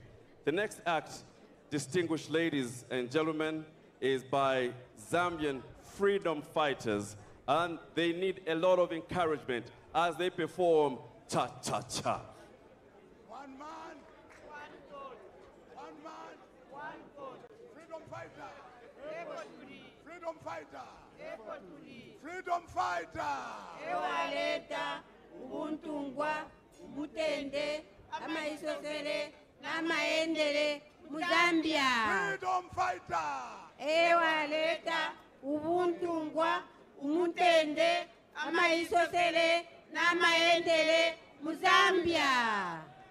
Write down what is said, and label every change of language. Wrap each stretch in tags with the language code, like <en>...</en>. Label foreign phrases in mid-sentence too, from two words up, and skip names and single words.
<en>The next act, distinguished ladies and gentlemen, is by Zambian freedom fighters, and they need a lot of encouragement as they perform cha-cha-cha. One man, one vote. One man, one vote. Freedom fighter. Freedom fighter. Freedom fighter.</en> <bem>Ewaleta, ubuntungwa, ubutende, amaisosele, namaendele, Zambia.</bem> <en>Freedom fighter.</en> <bem>Ewaleta, ubuntungwa, umutende, amaisosele, namaendele, Zambia.</bem>